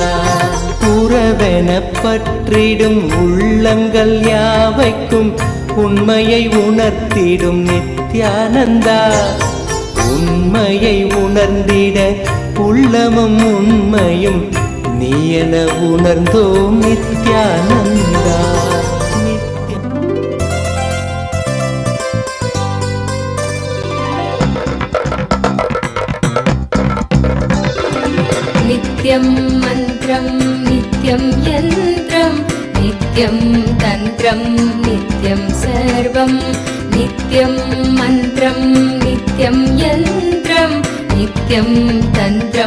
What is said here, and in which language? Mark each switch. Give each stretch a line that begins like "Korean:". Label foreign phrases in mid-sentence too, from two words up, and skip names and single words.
Tamil: உறவென பற்றிடும் உள்ளங்கள் யாவைக்கும் உண்மையை உணர்த்திடும் நித்யானந்தா. உண்மையை உணர்ந்திட உள்ளமும் உண்மையும் நீ என உணர்ந்தோம் நித்யானந்தா.
Sanskrit: नित्यं मन्त्रं नित्यं यन्त्रं नित्यं तन्त्रं नित्यं सर्वं नित्यं मन्त्रं नित्यं यन्त्रं नित्यं तन्त्रं